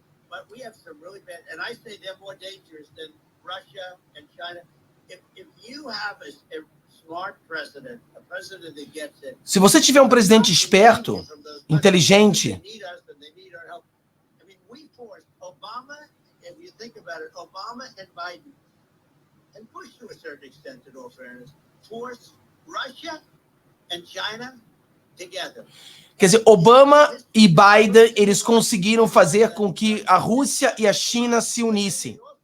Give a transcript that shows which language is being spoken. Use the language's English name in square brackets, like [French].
[English] But we have some really bad, and I say they're more dangerous than Russia and China. If you have a smart president, a president that gets it. [Portuguese] Se você tiver um presidente esperto, inteligente. [English] I mean, we forced Obama, if you think about it, Obama and Biden, and Bush to a certain extent, in all fairness, forced Russia and China together. [Portuguese] Quer dizer, Obama e Biden, eles conseguiram fazer com que a Rússia e a China se unissem.